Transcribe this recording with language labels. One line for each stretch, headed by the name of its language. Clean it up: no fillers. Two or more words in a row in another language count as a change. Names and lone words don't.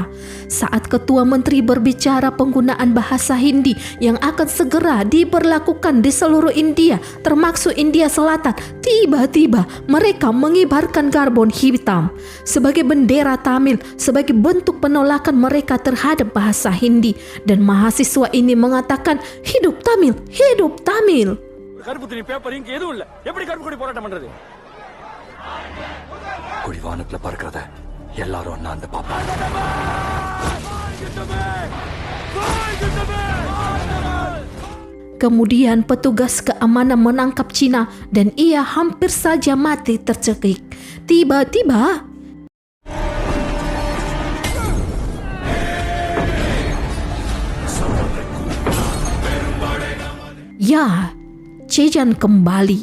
Indonesian: Saat ketua menteri berbicara penggunaan bahasa Hindi yang akan segera diberlakukan di seluruh India, termasuk India Selatan, tiba-tiba mereka mengibarkan karbon hitam sebagai bendera Tamil sebagai bentuk penolakan mereka terhadap bahasa Hindi. Dan mahasiswa ini mengatakan, hidup Tamil, hidup Tamil.
Tamil: கருப்புத்தினி பேப்பர் இங்க எதுவும் இல்ல, எப்படி கருப்பு கொடி போராட்டம் பண்றது? கொடி வானத்துல பறக்கிறத எல்லாரும் அண்ணாந்து பாப்பாங்க.
Indonesian: Kemudian petugas keamanan menangkap Cina dan ia hampir saja mati tercekik. Tiba-tiba ya, Chejian kembali.